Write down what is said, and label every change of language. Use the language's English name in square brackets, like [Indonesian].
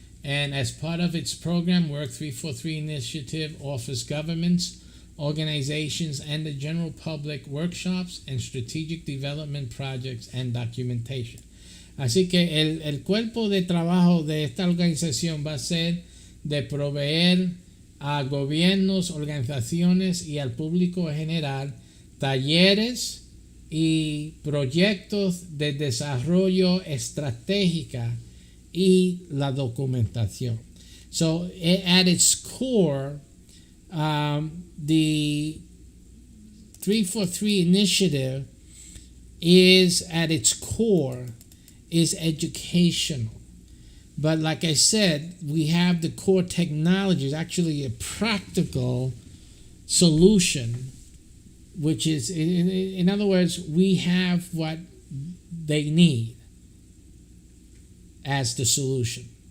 [English] And as part of its program, Work 343 initiative offers governments, organizations, and the general public workshops and strategic development projects and documentation. [Spanish] Así que el cuerpo de trabajo de esta organización va a ser de proveer a gobiernos, organizaciones y al público en general talleres y proyectos de desarrollo estratégica y la documentación. [English] So at its core, the 343 initiative is at its core is educational. But like I said, we have the core technologies, actually a practical solution, which is, in other words, we have what they need as the solution.